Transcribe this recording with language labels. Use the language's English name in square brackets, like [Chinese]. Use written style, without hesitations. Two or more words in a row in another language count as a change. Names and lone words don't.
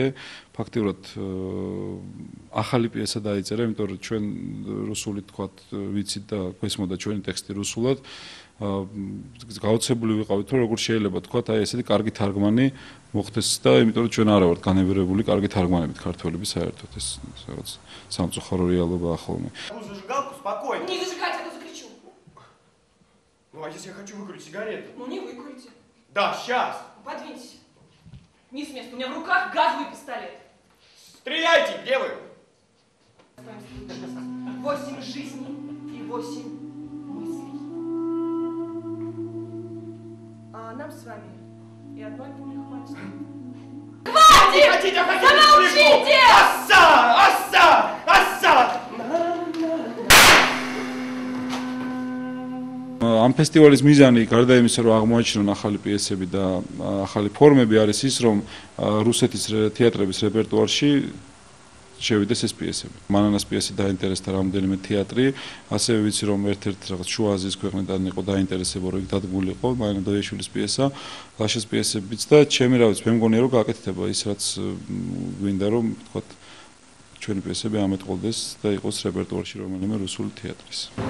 [Georgian] ფაქტიურად ახალი პიესა დაიწერა, იმიტომ რომ ჩვენ რუსული თქვათ ვიცით და გვესმოდა ჩვენი ტექსტი რუსულად. გაოცებული ვიყავით, რომ როგორ შეიძლება თქვათ, აი ესეთი კარგი თარგმანი მოხდეს და იმიტომ რომ ჩვენ არა ვართ განებერებული კარგი თარგმანებით ქართველები საერთოდ ეს რაღაც სამწუხარო რეალობაა ხოლმე. [Russian] Зажигалку спокойно. Не зажигайте, а то закричу. Ну, а если я хочу выкурить сигарету? Ну, не выкурите. Да, сейчас. Подвиньтесь. Не с места, у меня в руках газовый пистолет. Стреляйте, где вы? 8 жизней и 8 мыслей. А нам с вами и одной пули хватит. Хватит! Замолчите! Асса! Асса! Асса! [Georgian] ამ ფესტივალის მიზანი გარდა იმისა, რომ აღმოაჩინონ ახალი პიესები და ახალი ფორმები, არის ის, რომ რუსეთის თეატრების რეპერტუარში შევიდეს ეს პიესები. მანანას პიესი დაინტერესდა რამდენიმე თეატრი, ასევე ვიცი, რომ ერთ-ერთ რაღაც შუა აზიის ქვეყნიდან იყო დაინტერესება, რომ იქ დადგმული იყო მანანა დოიაშვილის პიესა, ლაშას პიესებიც და ჩემი რა ვიცი, მე მგონია, რომ გააკეთება ის, რაც გვინდა, რომ თქვათ ჩვენი პიესები ამეტყოლდეს და იყოს რეპერტუარში რომელიმე რუსული თეატრის.